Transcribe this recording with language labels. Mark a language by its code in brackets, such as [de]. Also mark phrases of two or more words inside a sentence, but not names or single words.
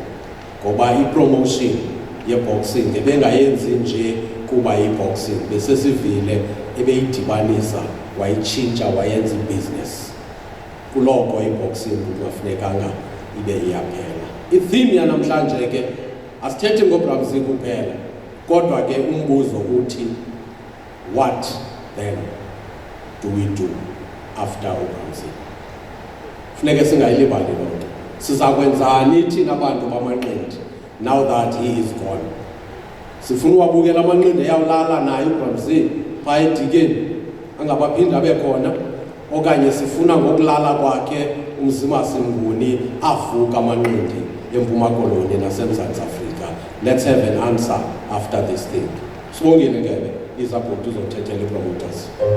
[xh] Ngoba i-promotion ye-boxing ebengayenzi nje kuba i-boxing besesivile ebeyidibanisa wayitshintsha wayenza i-business. Kuloko i-boxing kungafunekanga ibe iyaphela. I-theme yanamhlanje ke asithethi ngoBramzi kuphela, kodwa ke umbuzo uthi [en] what then do we do after [xh] uBramzi? Funeke singayilibali loo nto. Sizakwenzani thina abantu bamanqindi [en] now that he is gone? [xh] Sifuna uwabukela amanqindi eyawulala naye uBramzi phaa edikeni angabaphinda abe khona, okanye sifuna ngokulala kwakhe uMzimasi Mnguni avuka amanqindi eMpuma Koloni naseMzantsi Afrika? [en] Let's have an answer after this thing. [xh] Sibongile Ngebe izabhuti uzothethela i-promoters.